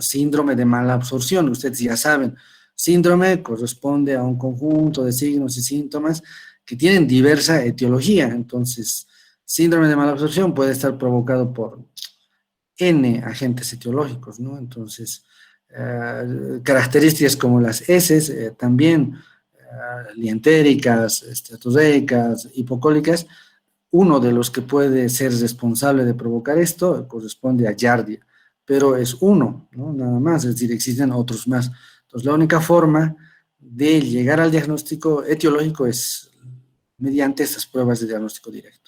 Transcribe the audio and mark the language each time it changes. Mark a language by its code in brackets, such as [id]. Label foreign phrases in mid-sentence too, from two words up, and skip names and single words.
[es] Síndrome de mala absorción, ustedes ya saben, síndrome corresponde a un conjunto de signos y síntomas que tienen diversa etiología, entonces, síndrome de mala absorción puede estar provocado por N agentes etiológicos, ¿no? Entonces, características como las heces, también lientéricas, esteatoseicas, hipocólicas, uno de los que puede ser responsable de provocar esto corresponde a Giardia, pero es uno, ¿no? Nada más, es decir, existen otros más. Entonces, la única forma de llegar al diagnóstico etiológico es mediante estas pruebas de diagnóstico directo.